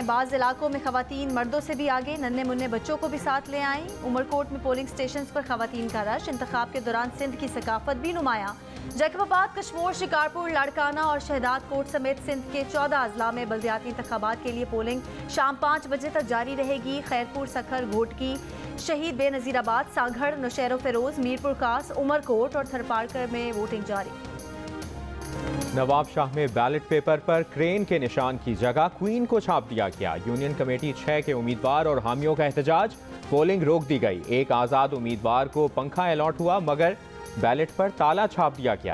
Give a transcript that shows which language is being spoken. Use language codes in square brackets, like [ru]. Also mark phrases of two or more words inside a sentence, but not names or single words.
[ur] بعض علاقوں میں خواتین مردوں سے بھی آگے، ننھے منے بچوں کو بھی ساتھ لے آئیں. عمرکوٹ میں پولنگ اسٹیشن پر خواتین کا رش، انتخاب کے دوران سندھ کی ثقافت بھی نمایاں. جیکب آباد، کشمور، شکارپور، لاڑکانہ اور شہداد کوٹ سمیت سندھ کے 14 اضلاع میں بلدیاتی انتخابات کے لیے پولنگ شام 5 بجے تک جاری رہے گی. خیرپور، سکھر، گھوٹکی، شہید بینظیرآباد، سانگھڑ، نوشہرو فیروز، میرپور خاص، عمرکوٹ اور تھرپارکر میں ووٹنگ جاری. نواب شاہ میں بیلٹ پیپر پر کرین کے نشان کی جگہ کوئین کو چھاپ دیا گیا. یونین کمیٹی 6 کے امیدوار اور حامیوں کا احتجاج، پولنگ روک دی گئی. ایک آزاد امیدوار کو پنکھا الاٹ ہوا مگر بیلٹ پر تالا چھاپ دیا گیا.